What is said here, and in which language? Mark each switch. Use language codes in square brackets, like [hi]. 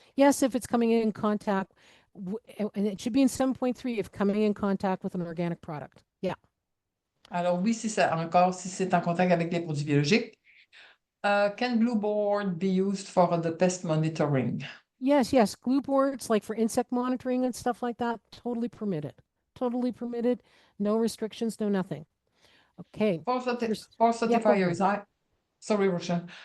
[en] Yes, if it's coming in contact, and it should be in 7.3 if coming in contact with an organic product. Yeah. [fr] Alors oui, si c'est en contact avec les produits biologiques. [en] Can Blue Board be used for the pest monitoring? Yes, yes. Glue boards, like for insect monitoring and stuff like that, totally permitted. Totally permitted. No restrictions, no nothing. Okay. For Yeah, go ahead. certifiers, sorry, Roshan.